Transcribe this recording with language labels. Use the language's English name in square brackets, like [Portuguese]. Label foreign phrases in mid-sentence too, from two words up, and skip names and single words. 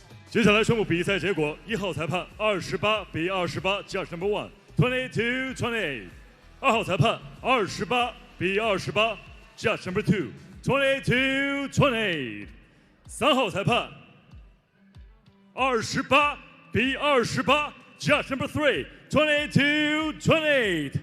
[Chinese] 接下来宣布比赛结果：1号裁判28比28 ， [English] Judge number 1 [Chinese] 22-28。2 号裁判28比28 ， [English] Judge number 2 [Chinese] 22-28。3 号裁判28比28 ， [English] Judge number 3 [Chinese] 22-28。